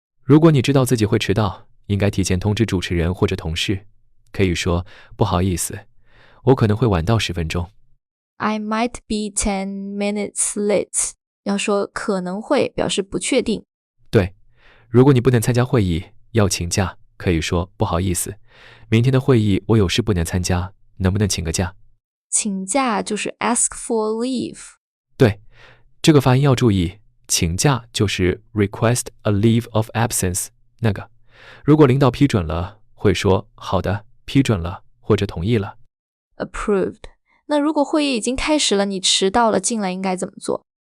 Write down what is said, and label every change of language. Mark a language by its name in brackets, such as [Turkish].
[Chinese] 如果你知道自己会迟到，应该提前通知主持人或者同事，可以说不好意思，我可能会晚到10分钟。 [English] I might be 10 minutes late， [Chinese] 要说可能会，表示不确定。对，如果你不能参加会议，要请假，可以说不好意思，明天的会议我有事不能参加，能不能请个假？请假就是 [English] ask for leave。 [Chinese] 对，这个发音要注意，请假就是 [English] request a leave of absence， [Chinese] 那个如果领导批准了，会说好的，批准了，或者同意了。 [English] approved。 [Chinese] 那如果会议已经开始了，你迟到了进来应该怎么做？